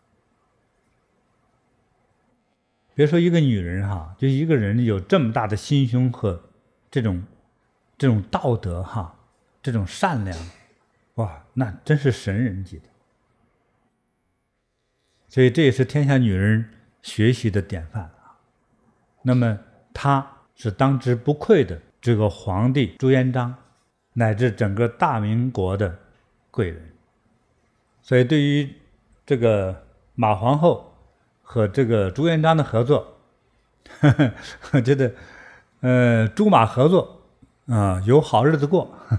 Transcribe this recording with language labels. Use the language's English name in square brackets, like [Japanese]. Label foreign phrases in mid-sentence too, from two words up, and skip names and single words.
[Chinese] 別說一個女人就一個人有這麼大的心胸和這種道德這種善良，哇，那真是神人級的。所以這也是天下女人學習的典範那麼她是當之無愧的這個皇帝朱元璋，乃至整個大明國的貴人。所以對於這個馬皇後和這個朱元璋的合作，我覺得朱馬合作有好日子過。